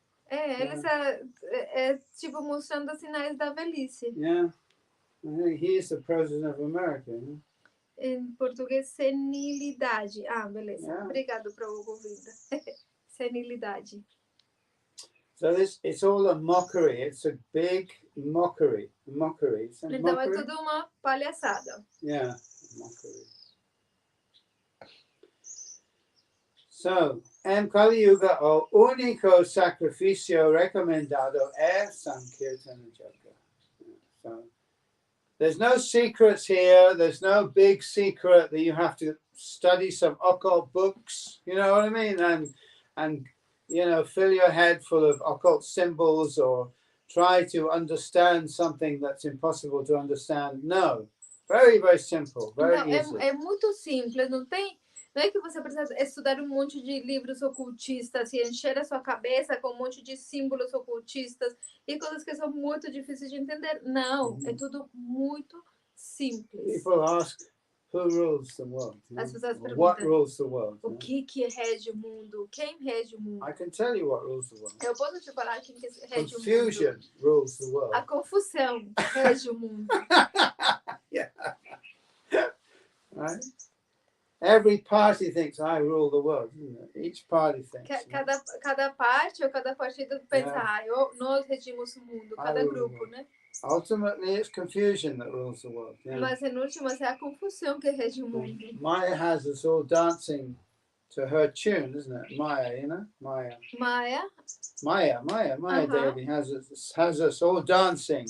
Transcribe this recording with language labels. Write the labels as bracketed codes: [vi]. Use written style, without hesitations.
[pt] Ele está tipo mostrando os sinais da velhice. [en] Yeah. I think he is the president of America, you know? [pt] Em português, senilidade. Ah, beleza. [en] Yeah. [pt] Obrigado por ouvida. Senilidade. [en] So it's all a mockery. It's a big mockery. [pt] Então mockery? É tudo uma palhaçada. [en] Yeah, mockery. [pt] So, Kali Yuga, o único sacrifício recomendado é Sankirtana Yoga. [en] So, there's no secrets here. There's no big secret that you have to study some occult books. You know what I mean? And you know, fill your head full of occult symbols or try to understand something that's impossible to understand. No. Very, very simple. Very easy. [pt] É muito simples. Não é que você precisa estudar um monte de livros ocultistas e encher a sua cabeça com um monte de símbolos ocultistas e coisas que são muito difíceis de entender. Não, é tudo muito simples. [en] People ask, who rules the world? [pt] As pessoas perguntam, [en] what rules the world? [pt] O que rege o mundo? Quem rege o mundo? [en] I can tell you what rules the world. [pt] Eu posso te falar quem rege o mundo. [en] Confusion rules the world. [pt] A confusão rege o mundo. [en] Yeah. Right? Every party thinks I rule the world. Each party thinks. [pt] Cada parte ou cada partido pensa, nós regimos o mundo. Cada grupo, né? [en] Ultimately, it's confusion that rules the world. Yeah. [pt] Mas, em última, é a confusão que rege o mundo. [en] Maya has us all dancing to her tune, isn't it? Maya, you know? Maya Devi has us all dancing.